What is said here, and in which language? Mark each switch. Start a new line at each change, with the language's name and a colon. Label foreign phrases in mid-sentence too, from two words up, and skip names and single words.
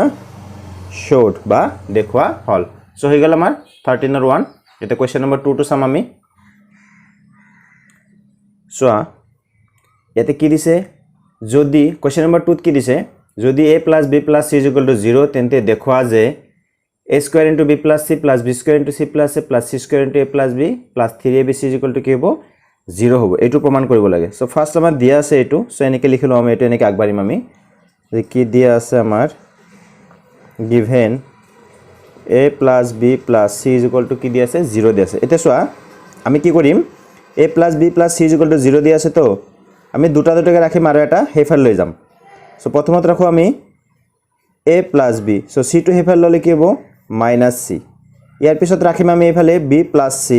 Assamese: showed বা দেখুৱা হল। সো হৈ গেল আমাৰ 13 ৰ 1। এটা
English: question number
Assamese: 2 টো চাম আমি। চোৱা ইয়াতে কি দিছে? যদি
English: question number
Assamese: 2 ত কি দিছে? যদি a + b + c = 0 তেন্তে দেখুৱা যে a² * b + c + b² * c + a + c² * a + b + 3abc = কি হ'ব? 0 হ'ব। এটো প্ৰমাণ কৰিব লাগে।
English: so first
Assamese: আমাৰ দিয়া আছে এটো। সো এনেকৈ লিখিলো আমি। এটো এনেকৈ আগবাঢ়িম আমি যে কি দিয়া আছে আমাৰ given a + b + c = কি দিয়া আছে? 0 দিয়া আছে। এতিয়া চোৱা আমি কি কৰিম? a + b + c = 0 দিয়া আছে তো আমি দুটাকে ৰাখিম আৰু এটা হেফাল লৈ যাম। সো প্ৰথমত ৰাখো আমি a + b। সো c টো হেফাল ললে কি হ'ব? - c। ইয়াৰ পিছত ৰাখিম আমি এফালে b + c।